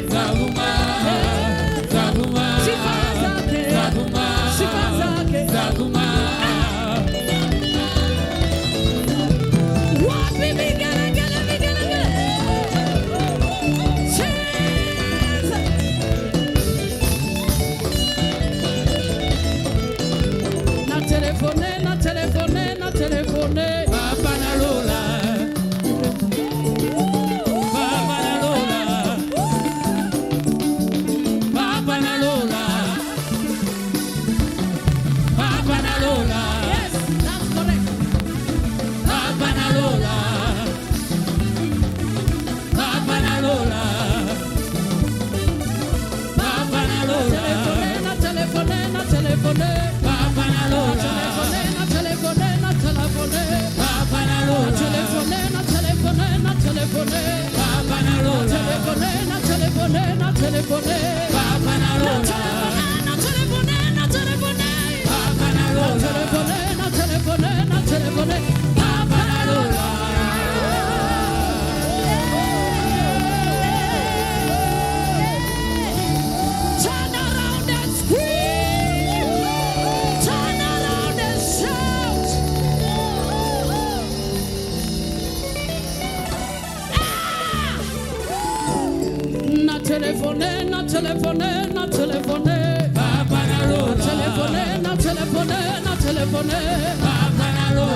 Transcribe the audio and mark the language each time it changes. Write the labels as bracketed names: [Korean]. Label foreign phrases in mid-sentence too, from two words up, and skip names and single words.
[Swahili] zavuma, zavuma, Sifa zake zavuma, Sifa zake zavuma. Wapi vigelegele, vigelegele. Cheza. [Lingala] Na telefone, na telefone, na telefone. Papa na Lola, Papa na Lola, Papa na Lola, Papa na Lola, [English] Yes, that's correct. [Lingala] Papa na Lola, Papa na Lola, Papa na Lola, Na telefone, na telefone. Papa na Lola, Na telefone, na telefone. Papa na Lola, Telefone, na telefone, na telefone. Papa na Lola, Telefone, na telefone, na telefone. Papa na Lola, Na telefone, na telefone. Papa na Lola, Telefone, na telefone, na telefone. Papa na Lola. [English] Turn around and scream. Turn around and shout. [Lingala] Na telefone, na telefone, na telefone. Papa na Lola, Telefone, na telefone, na telefone. Papa na Lola,